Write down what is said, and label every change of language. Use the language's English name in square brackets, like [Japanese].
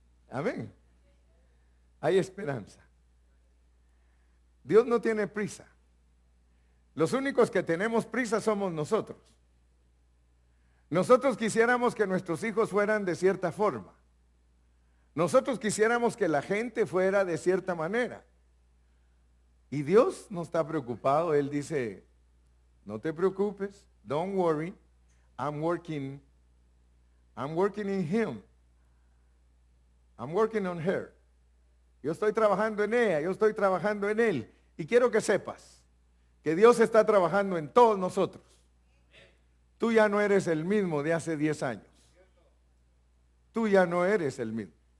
[Spanish] Amén. Hay esperanza. Dios no tiene prisa. Los únicos que tenemos prisa somos nosotros. Nosotros quisiéramos que nuestros hijos fueran de cierta forma. Nosotros quisiéramos que la gente fuera de cierta manera. Y Dios no está preocupado. Él dice, no te preocupes, [English] don't worry, I'm working in him. I'm working on her. [Spanish] Yo estoy trabajando en ella, yo estoy trabajando en él. Y quiero que sepas que Dios está trabajando en todos nosotros. Tú ya no eres el mismo de hace 10 años. Tú ya no eres el mismo.